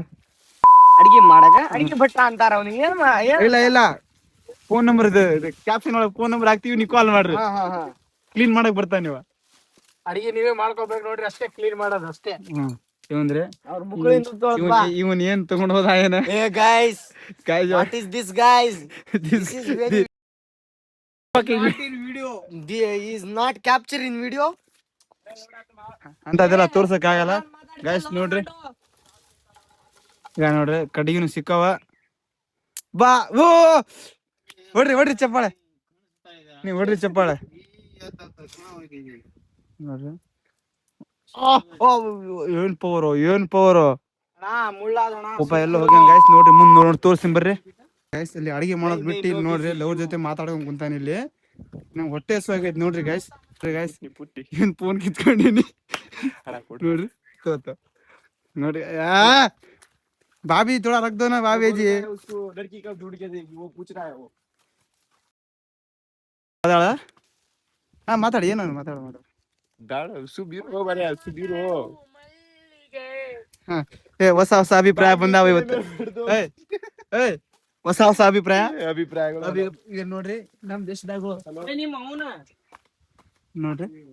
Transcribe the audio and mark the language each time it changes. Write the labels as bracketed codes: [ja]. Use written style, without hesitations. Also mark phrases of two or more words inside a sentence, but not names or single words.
[kn] ಅಡಿಗೆ ಮಾಡಕ ಅಡಿಗೆ ಭಟ್ಟ ಅಂತಾರ ಅವನಿಗೆ. ಇಲ್ಲ [en] phone number [kn] ಇದು ಕ್ಯಾಪ್ಷನ್ ಒಳಗೆ [en] phone number [kn] ಹಾಕ್ತಿವಿ, ನೀವು ಕಾಲ್ ಮಾಡ್ರಿ. ಕ್ಲೀನ್ ಮಾಡಕ್ ಬರ್ತಾನ ನೀವ. ಅಡಿಗೆ ನೀವೇ ಮಾಡ್ಕೋಬೇಕು ನೋಡ್ರಿ, ಅಷ್ಟೇ ಕ್ಲೀನ್ ಮಾಡೋದು ಅಷ್ಟೇ. ಇವಂದ್ರೆ ಅವ್ರ ಮುಗಳಿಂದ ತೊಳ್ದ್ ಬಾ. ಇವನ್ ಏನ್ ತಗೊಂಡ್ ಹೋದ ಏನ ಏ ಗೈಸ್, [en] what is this guys? This is very in video. He is not capture in video. [kn] ಅಂತ ಅದೆಲ್ಲ ತೋರ್ಸಕ್ ಆಗಲ್ಲ ಗೈಸ್. ನೋಡ್ರಿ ಈಗ ನೋಡ್ರಿ ಕಡಿಗಿನು ಸಿಕ್ಕವ. ಬಾ ಓ ಹೊಡ್ರಿ ಚಪ್ಪಾಳೆ, ನೀವ್ ಹೊಡ್ರಿ ಚಪ್ಪಾಳೆ ನೋಡ್ರಿ. ಏನ್ ಪವರ್ ಒಬ್ಬ ಎಲ್ಲ ಹೋಗ್ಯಾನ ಗೈಸ್. ನೋಡ್ರಿ ಮುಂದ್ ನೋಡಿ ತೋರ್ಸಿನ್ ಬರ್ರಿ ಗೈಸ್. ಇಲ್ಲಿ ಅಡಿಗೆ ಮಾಡೋದ್ ಬಿಟ್ಟು ಇಲ್ಲಿ ನೋಡ್ರಿ ಲವ್ರ ಜೊತೆ ಮಾತಾಡ್ಕೊಂಡ್ ಕುಂತಾನ ಇಲ್ಲಿ. ನಂಗೆ ಹೊಟ್ಟೆ ಹಸುವಾಗೈತಿ ನೋಡ್ರಿ ಗೈಸ್. ಏನ್ ಫೋನ್ ಕಿತ್ಕೊಂಡಿನಿ ನೋಡ್ರಿ ತೋತ ನೋಡ್ರಿ. [hi] भाभी थोड़ा रख दो ना भाभी जी. लड़की कब ढूंढ के देगी वो पूछ रहा है वो. [kn] ಹಾ ಮಾತಾಡಿ ಏನು ಮಾತಾಡ ಬೇಡ ಸುಬೀರೋ ಬರೇ ಸುಬೀರೋ. ಹೊಸ ಅಭಿಪ್ರಾಯ ಬಂದಾವ ಇವತ್ತು. ಹೊಸ ಅಭಿಪ್ರಾಯಗಳು ಈಗ ನೋಡ್ರಿ ನಮ್ ದೇಶದಾಗ ನೋಡ್ರಿ.